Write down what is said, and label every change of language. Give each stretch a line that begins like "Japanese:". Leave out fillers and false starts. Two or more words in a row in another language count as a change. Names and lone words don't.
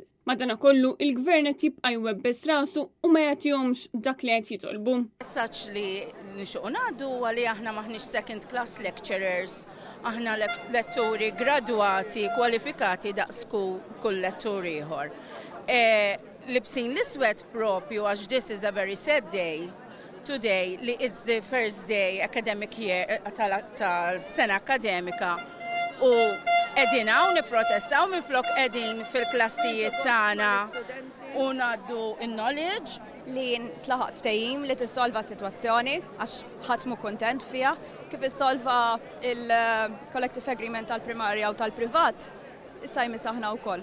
Maltese: Madankollu il-Gvern qed jibqa' jwebbes rasu u ma jagħtihomx dak li qed jitolbu. Messaġġ li nixuq ngħaddu għali aħna maħniex
English: second class lecturers,
Maltese: aħna letturi gradwati, kwalifikati daqsku kull lettur ieħor. Libsin l-iswed propju għax
English: this is a very sad day today
Maltese: li
English: it's the first day academic year
Maltese: tal-sena akademika u qegħdin hawn nipprotestaw minflok qegħdin fil-klassijiet tagħna u ngħaddu in-knowledge li tlaħaq ftehim li tissolva sitwazzjoni għax ħadd mhu kuntent fiha kif issolva il-
English: collective agreement
Maltese: tal-primarja u tal-privat issa jmiss aħna wkoll.